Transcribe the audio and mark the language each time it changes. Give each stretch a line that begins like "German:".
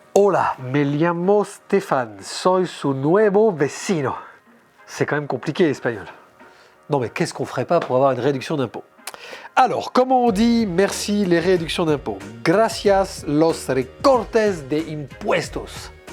Spanish: Hola, me llamo Stéphane, soy su nuevo vecino.
French: C'est quand même compliqué l'espagnol. Non mais qu'est-ce qu'on ferait pas pour avoir une réduction d'impôt? Alors, comment on dit merci les réductions d'impôts?
Spanish: Gracias los recortes de impuestos.